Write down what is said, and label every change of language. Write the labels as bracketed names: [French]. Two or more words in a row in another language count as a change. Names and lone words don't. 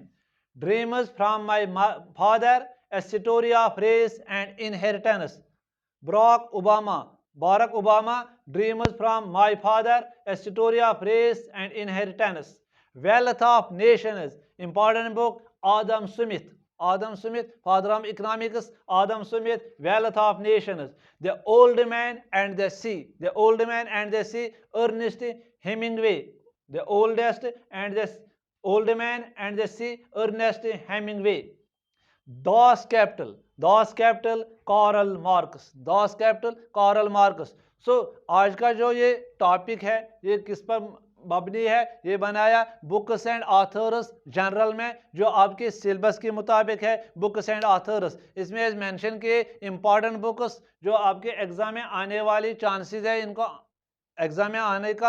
[English] Dreams from My Father, A Story of Race and Inheritance, Barack Obama, Barack Obama. Dreams from My Father, A Story of Race and Inheritance. Wealth of Nations, important book Adam Smith, Adam Smith, father of economics, Adam Smith, Wealth of Nations. The Old Man and the Sea, the Old Man and the Sea, Ernest Hemingway. The Oldest and the Old Man and the Sea, Ernest Hemingway. Das Kapital, Das Kapital, Karl Marx, Das Kapital, Karl Marx. [Urdu] So آج کا جو یہ ٹاپک ہے یہ کس پر مبنی ہے? یہ بنایا [English] books and authors [Urdu] جنرل میں، جو آپ کے سلیبس کے مطابق ہے, [English] books and authors. [Urdu] اس میں مینشن کیے [English] important books [Urdu] جو آپ کے ایگزام میں آنے والی چانسز ہے ان کو ایگزام میں آنے کا.